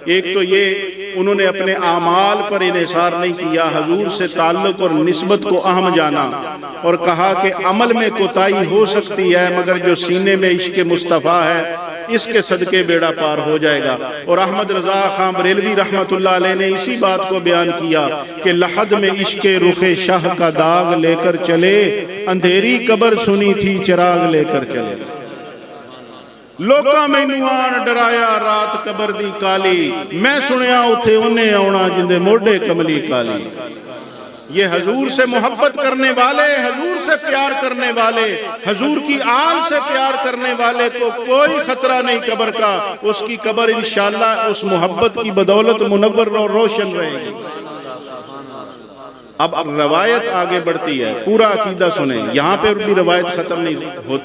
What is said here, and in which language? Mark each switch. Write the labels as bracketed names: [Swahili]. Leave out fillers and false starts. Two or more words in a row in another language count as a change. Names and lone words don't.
[Urdu] ایک تو یہ انہوں نے اپنے اعمال پر انحصار نہیں کیا، حضور سے تعلق اور نسبت کو اہم جانا اور کہا کہ عمل میں کوتاہی ہو سکتی ہے مگر جو سینے میں عشق مصطفیٰ ہے اس کے صدقے بیڑا پار ہو جائے گا۔ اور احمد رضا خان بریلوی رحمت اللہ علیہ نے اسی بات کو بیان کیا کہ لحد میں عشق رخ شاہ کا داغ لے کر چلے، اندھیری قبر سنی تھی چراغ لے کر چلے۔ [Punjabi] لوکاں مینوں آن ڈرایا رات قبر دی کالی، میں سنیا اتھے انہیں آونا جندے موڈے کملی کالی۔ [Urdu] یہ حضور سے محبت کرنے والے، حضور سے پیار کرنے والے، حضور کی آل سے پیار کرنے والے کو کوئی خطرہ نہیں قبر کا، اس کی قبر انشاءاللہ اس محبت کی بدولت منور اور روشن رہے گی۔ اب روایت آگے بڑھتی ہے، پورا عقیدہ سنیں، یہاں پہ بھی روایت ختم نہیں ہوتی۔